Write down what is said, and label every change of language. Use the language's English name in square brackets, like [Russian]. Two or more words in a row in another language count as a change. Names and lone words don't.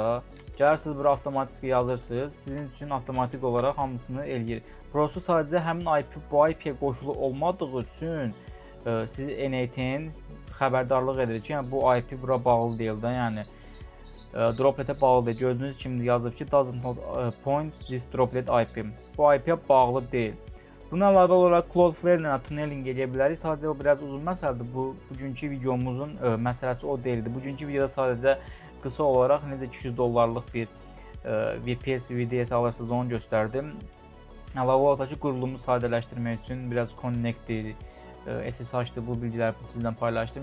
[Azerbaijani] Gəlirsiniz bura avtomatik yazırsınız. Sizin üçün avtomatik olaraq hamısını eləyir. Burası sadəcə həmin IP bu IP-yə qoşulu olmadığı üçün siz N8 xəbərdarlıq edir ki, yəni bu IP bura bağlı deyil də, yəni dropletə bağlı deyil. Gördüyünüz kimi yazıb ki, [English] doesn't point this droplet IP. [Azerbaijani] Bu IP-yə bağlı deyil. Buna əlavə olaraq Cloudflare ilə tunneling edə bilərik. Sadəcə o biraz uzun məsələdir. Bugünkü videomuzun məsələsi o deyildi. Bugünkü videoda sadəcə qısa olaraq necə 200 dollarlıq bir VPS VDS alırsınız onu göstərdim. Əlavə olaraq ki, qurulumu sadələşdirmək üçün biraz connect-dir, SSH-dır, bu bilgiləri sizlə paylaşdım.